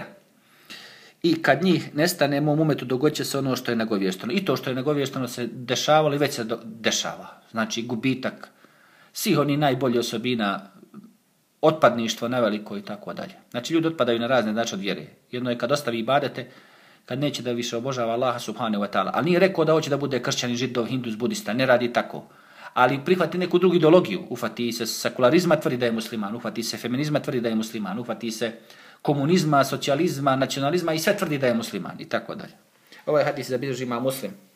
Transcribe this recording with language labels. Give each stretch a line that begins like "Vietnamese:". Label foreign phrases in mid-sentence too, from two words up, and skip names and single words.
Bosnian: I kad njih nestane, mom umetu dogodit će se ono što je nagovješteno. I to što je nagovješteno se dešavalo i već se dešava. Znači gubitak svih onih najboljih osobina, otpadništvo neveliko i tako dalje. Znači ljudi otpadaju na razne načine od vjere. Jedno je kad ostavi ibadete, kad neće da više obožava Allaha
Arabic: سبحانه وتعالى.
Bosnian: Ali nije rekao da hoće da bude kršćanin, židov, hindus, budista, ne radi tako. Ali prihvati neku drugu ideologiju. Uhvati se sekularizma, tvrdi da je musliman. Uhvati se feminizma, tvrdi da je musliman. Uhvati se komunizma, socijalizma, nacionalizma i sve tvrdi da je musliman i tako dalje. Ovaj hadis zabilježi ima Muslim.